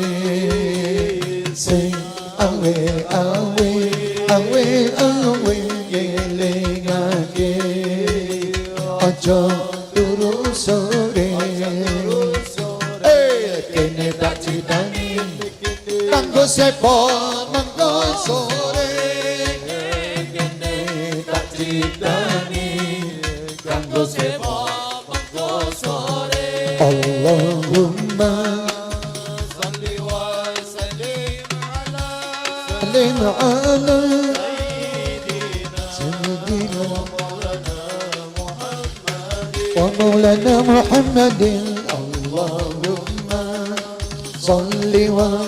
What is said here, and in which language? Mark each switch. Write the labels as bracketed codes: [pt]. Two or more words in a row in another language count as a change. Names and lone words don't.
[jv] se awe awe awe awe gelengake aja turu sore kene tak citani kanggo sepo mangko sore kene tak citani kanggo sepo mangko sore Allahumma [ar] صل وسلم على سلم على سيدنا ومولانا محمد اللهم صل و